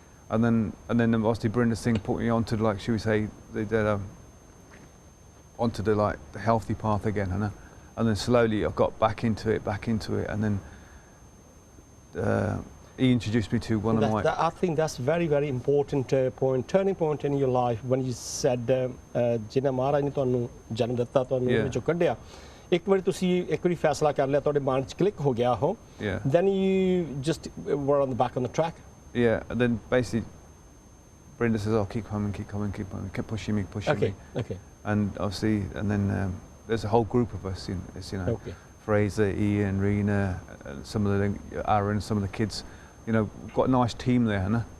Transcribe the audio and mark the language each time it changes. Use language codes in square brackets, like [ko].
[en] And then obviously Barinder Singh put me onto, like, should we say, onto the healthy path again, and then slowly I got back into it, and then he introduced me to one of my... I think that's very, very important turning point in your life when you said, [pa] "Jina Maharaj ne tonu janam ditta, tonu vichon kaddiya." ਇੱਕ ਵਾਰੀ ਤੁਸੀਂ ਇੱਕ ਵਾਰੀ ਫੈਸਲਾ ਕਰ ਲਿਆ, ਤੁਹਾਡੇ ਮਨ 'ਚ ਕਲਿੱਕ ਹੋ ਗਿਆ ਉਹ, [en] then you just were on the back on the track. Yeah, and then basically Barinder says, "Oh, keep coming," kept pushing me. Okay. And obviously, and then there's a whole group of us. It's, Fraser, Ian, Rena, some of the Aaron, some of the kids. We've got a nice team there,